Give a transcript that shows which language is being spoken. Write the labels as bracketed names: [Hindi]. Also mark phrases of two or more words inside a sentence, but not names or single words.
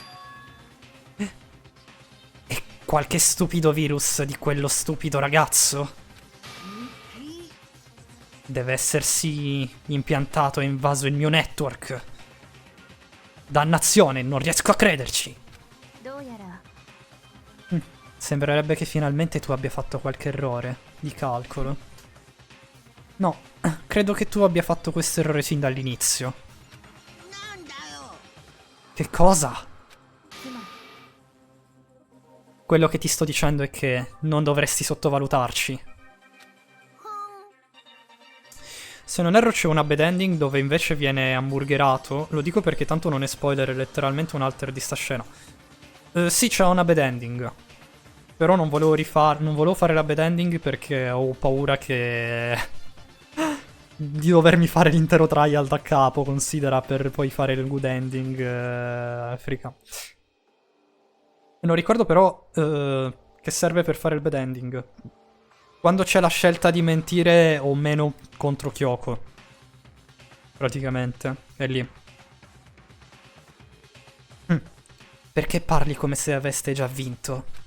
[Italian] E qualche stupido virus di quello stupido ragazzo. Deve essersi impiantato e invaso il mio network. Dannazione, non riesco a crederci. [Japanese] どうやら [Italian] Sembrerebbe che finalmente tu abbia fatto qualche errore di calcolo. No, credo che tu abbia fatto questo errore sin dall'inizio. [Japanese] なんだよ。 [Italian] Che cosa? [Japanese] つまり [Italian] Quello che ti sto dicendo è che non dovresti sottovalutarci. Se non erro c'è una [English] bad ending [Italian] dove invece viene hamburgerato. Lo dico perché tanto non è spoiler, è letteralmente un alter di sta scena. Sì, c'è una [English] bad ending. [Italian] Però non volevo fare la [English] bad ending [Italian] perché ho paura che... di dovermi fare l'intero trial da capo, considera, per poi fare il [English] good ending [Italian] frica. Non ricordo però che serve per fare il [English] bad ending. [Italian] Quando c'è la scelta di mentire o meno contro Kyoko. Praticamente, è lì. Perché parli come se aveste già vinto?